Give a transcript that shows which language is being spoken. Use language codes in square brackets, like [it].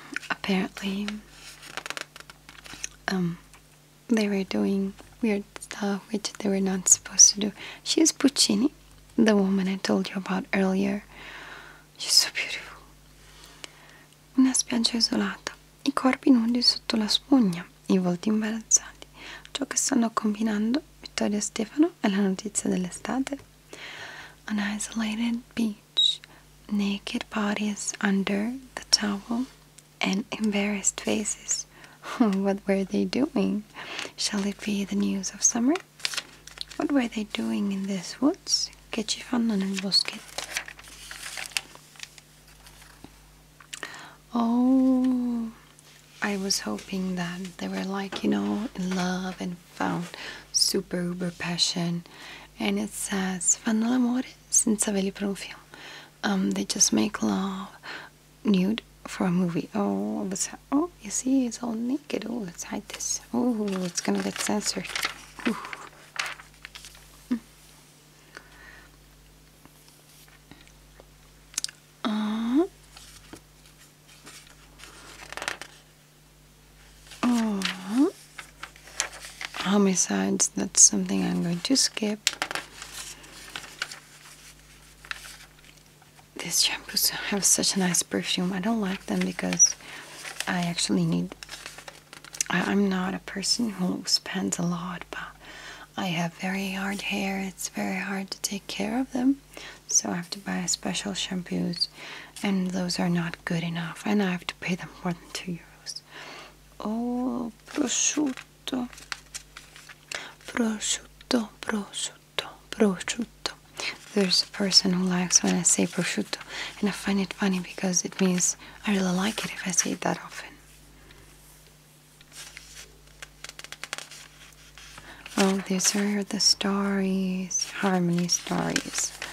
[en] Apparently, they were doing weird stuff which they were not supposed to do. She is Puccini, the woman I told you about earlier. She's so beautiful. [it] Una spiaggia isolata, I corpi nudi sotto la spugna, I volti imbarazzati. Ciò che stanno combinando Vittorio Stefano è la notizia dell'estate. [en] An isolated beach, naked bodies under the towel, and embarrassed faces. What were they doing? Shall it be the news of summer? What were they doing in these woods? [it] Che ci fanno nel boschetto? [en] Oh, I was hoping that they were like, in love and found super uber passion. And it says, [it] fanno l'amore senza veli per un film. [en] They just make love nude for a movie. Oh, you see, it's all naked. Oh, let's hide this. Oh, it's gonna get censored. Ooh. Homicides, that's something I'm going to skip. These shampoos have such a nice perfume. I don't like them because I actually I'm not a person who spends a lot, but I have very hard hair. It's very hard to take care of them, so I have to buy special shampoos, and those are not good enough, and I have to pay them more than €2. Oh, prosciutto. Prosciutto, prosciutto, prosciutto. There's a person who likes when I say prosciutto, and I find it funny because it means I really like it if I say it that often. Oh, these are the stories, harmony stories.